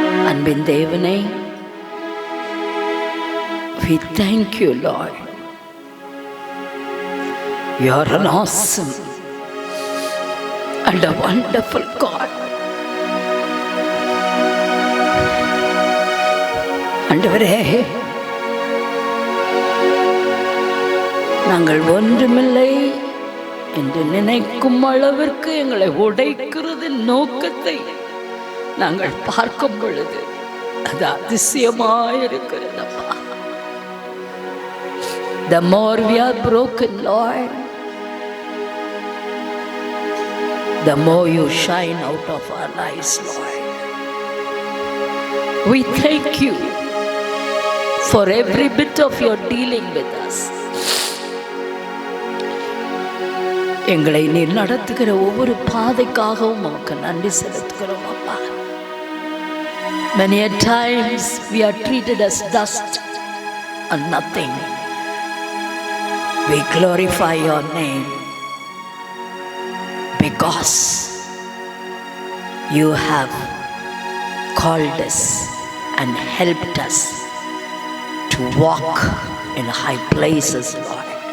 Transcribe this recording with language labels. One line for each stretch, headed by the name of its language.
Tamil: அன்பின் தேவனே,
English: we thank you, Lord. You are an awesome and a wonderful God.
Tamil: ஆண்டவரே, நாங்கள் ஒன்றுமில்லை என்று நினைக்கும் அளவிற்கு எங்களை உடைக்கிறது நோக்கத்தை நாங்கள் பார்க்கும் பொழுது அது அதிசயமாயிருக்கிறதப்பா.
English: The more we are broken, Lord, the more you shine out of our lives, Lord. We thank you for every bit of your dealing with us.
Tamil: எங்களை நீர் நடத்துகிற ஒவ்வொரு பாதைக்காகவும் உமக்கு நன்றி செலுத்துகிறோம் அப்பா.
English: Many a times we are treated as dust and nothing. We glorify your name because you have called us and helped us to walk in high places, Lord.